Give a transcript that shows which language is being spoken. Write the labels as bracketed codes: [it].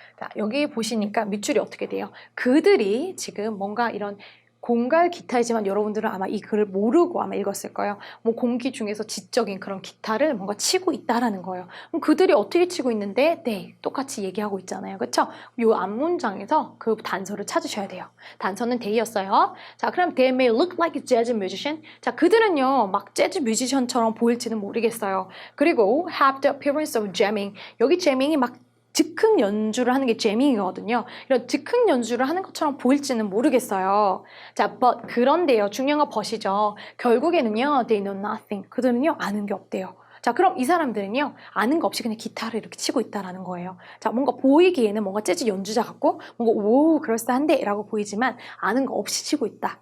[ko] 자, 여기 보시니까 밑줄이 어떻게 돼요? 그들이 지금 뭔가 이런 공갈 기타이지만 여러분들은 아마 이 글을 모르고 아마 읽었을 거예요. 뭐 공기 중에서 지적인 그런 기타를 뭔가 치고 있다라는 거예요. 그럼 그들이 어떻게 치고 있는데? 네, 똑같이 얘기하고 있잖아요. 그렇죠? 요 앞문장에서 그 단서를 찾으셔야 돼요. 단서는 they였어요. 자, 그럼 [en] they may look like a jazz musician. [ko] 자, 그들은요, 막 재즈 뮤지션처럼 보일지는 모르겠어요. 그리고 [en] have the appearance of jamming. [ko] 여기 jamming이 막 즉흥 연주를 하는 게 재밍이거든요. 이런 즉흥 연주를 하는 것처럼 보일지는 모르겠어요. 자, but 그런데요. 중요한 건 but이죠. 결국에는요. [en] They know nothing. [ko] 그들은요. 아는 게 없대요. 자, 그럼 이 사람들은요. 아는 거 없이 그냥 기타를 이렇게 치고 있다라는 거예요. 자, 뭔가 보이기에는 뭔가 재즈 연주자 같고 뭔가 오 그럴싸한데 라고 보이지만 아는 거 없이 치고 있다.